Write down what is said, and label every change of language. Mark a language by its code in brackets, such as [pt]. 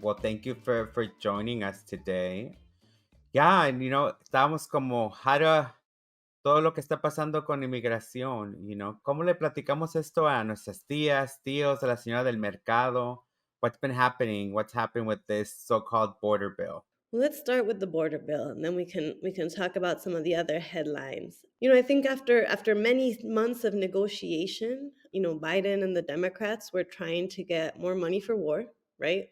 [en] Well, thank you for joining us today. Yeah, and [es] estábamos como, todo lo que está pasando con inmigración, ¿cómo le platicamos esto a nuestras tías, tíos, a la señora del mercado? [en] What's happening with this so-called border bill? Let's start with the border bill, and then we can talk about some of the other headlines. I think after many months of negotiation, Biden and the Democrats were trying to get more money for war, right?